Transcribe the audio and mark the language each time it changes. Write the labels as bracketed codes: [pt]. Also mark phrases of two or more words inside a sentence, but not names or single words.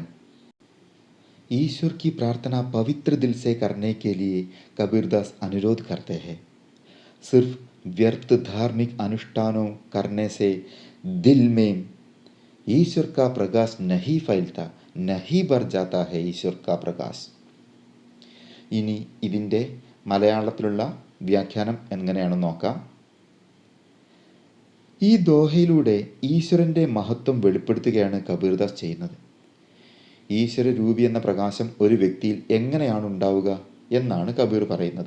[hi] ईश्वर की प्रार्थना पवित्र दिल से करने के लिए कबीरदास अनुरोध करते हैं. सिर्फ व्यर्थ धार्मिक अनुष्ठानों करने से दिल में ईश्वर का प्रकाश नहीं फैलता, नहीं भर जाता है ईश्वर का प्रकाश. [ml] ഇനി ഇതിൻ്റെ മലയാളത്തിലുള്ള വ്യാഖ്യാനം എങ്ങനെയാണെന്ന് നോക്കാം. ഈ ദോഹയിലൂടെ ഈശ്വരൻ്റെ മഹത്വം വെളിപ്പെടുത്തുകയാണ് കബീർദാസ് ചെയ്യുന്നത്. ഈശ്വര രൂപി എന്ന പ്രകാശം ഒരു വ്യക്തിയിൽ എങ്ങനെയാണ് ഉണ്ടാവുക എന്നാണ് കബീർ പറയുന്നത്.